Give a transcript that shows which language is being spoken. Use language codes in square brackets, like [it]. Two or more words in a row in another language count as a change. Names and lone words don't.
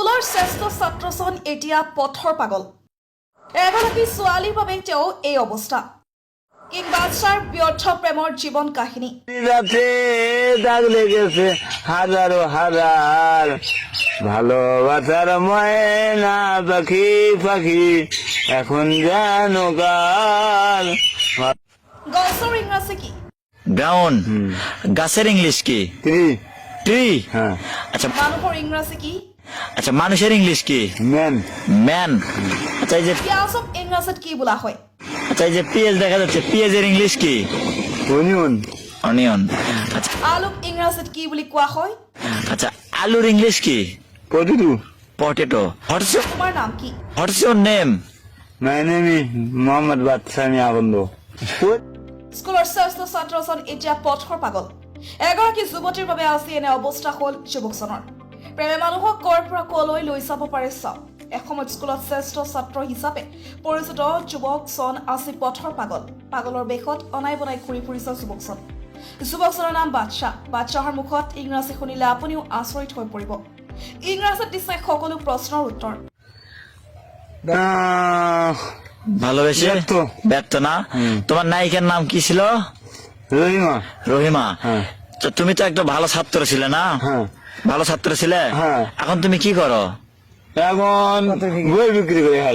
[as] স্কুলৰ শ্ৰেষ্ঠ ছাত্ৰজন এতিয়া পথৰ পাগল। এগৰাকী ছোৱালীৰ বাবে তেওঁ এই অৱস্থা। কিং বাদশাৰ ব্যৰ্থ প্ৰেমৰ জীৱন কাহিনী। [bn] রাতে দাগ লেগেছে হাজারো হাজার ভালোবাসার ময়না পাখি পাখি এখন যেন কাল [as] গছৰ ইংৰাজী কি? [bn] গ্রাউন্ড গাছের ইংলিশ কি? ট্রি ট্রি। হ্যাঁ আচ্ছা [as] মানুহৰ ইংৰাজী কি? [bn] আচ্ছা মানুষের ইংলিশ কি? ম্যান ম্যান। আচ্ছা এই যে [as] পিয়াজক ইংৰাজীত কি বোলা হয়? [bn] আচ্ছা এই যে পিএস দেখা যাচ্ছে, পিএসের ইংলিশ কি? অনিয়ন অনিয়ন। আচ্ছা [as] আলুক ইংৰাজীত কি বুলি কোৱা হয়? [bn] আচ্ছা আলুর ইংলিশ কি? পটেটো পটেটো। হোয়াটস [as] তোমাৰ নাম কি? [en] Your name? মাই নেম ইজ মোহাম্মদ বাদশাহ আনন্দ [as] স্কুলৰ শ্ৰেষ্ঠ ছাত্ৰজন এতিয়া পথৰ পাগল। এগৰাকী যুৱতীৰ বাবে আজি এনে অৱস্থা হ'ল যুৱকজনৰ। প্ৰেমে মানুহক কৰ পৰা কলৈ লৈ যাব পাৰে চাওক। এসময়ত স্কুলত শ্ৰেষ্ঠ ছাত্ৰ হিচাপে পৰিচিত যুৱকজন আজি পথৰ পাগল। পাগলৰ বেশত অনাই বনাই ঘূৰি ফুৰিছে যুৱকজন। যুৱকজনৰ নাম বাদশাহ। বাদশাহৰ মুখত ইংৰাজী শুনিলে আপুনিও আচৰিত হৈ পৰিব। ইংৰাজীত দিছে সকলো প্ৰশ্নৰ উত্তৰ। [bn] ভালোবেসে ব্যর্থ। ব্যর্থ না? তোমার নায়িকার নাম কি ছিল? রহিমা রহিমা। হ্যাঁ। তো তুমি তো একটা ভালো ছাত্র ছিলে না? হ্যাঁ ভালো ছাত্র ছিলে? হ্যাঁ। এখন তুমি কি করো? এখন বই বিক্রি করে খাই